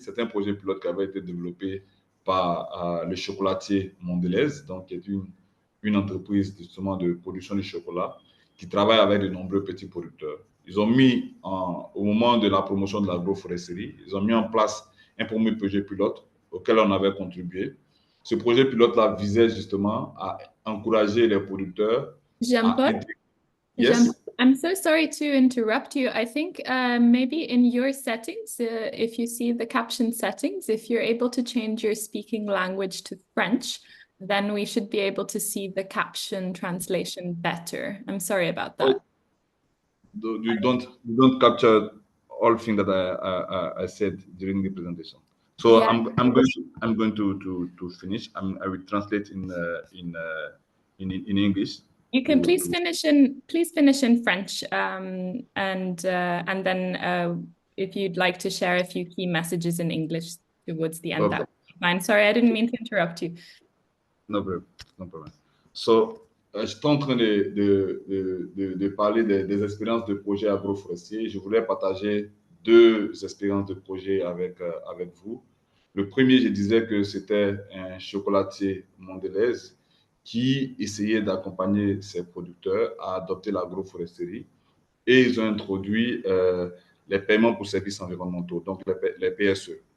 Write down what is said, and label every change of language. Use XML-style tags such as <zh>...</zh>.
<fr>C'est un projet pilote qui avait été développé par le chocolatier Mondelez, donc qui est une entreprise justement de production de chocolat qui travaille avec de nombreux petits producteurs. Ils ont mis, au moment de la promotion de l'agroforesterie, ils ont mis en place un premier projet pilote auquel on avait contribué. Ce projet pilote-là visait justement à encourager les producteurs à aider.</fr> <en>Yes. I'm so sorry to interrupt you. I think maybe in your settings, if you see the caption settings, if you're able to change your speaking language to French, then we should be able to see the caption translation better. I'm sorry about that. You don't capture all things that I said during the presentation. So yeah. I'm going to finish. I will translate in English. You can please finish in French, and then if you'd like to share a few key messages in English towards the end, that would be fine. Sorry, I didn't mean to interrupt you. No problem.</en> <fr>So, je suis en train de parler des expériences de projet agroforestier. Je voulais partager 2 expériences de projet avec vous. Le premier, je disais que c'était un chocolatier Mondelez qui essayait d'accompagner ses producteurs à adopter l'agroforesterie et ils ont introduit les paiements pour services environnementaux, donc les PSE.</fr>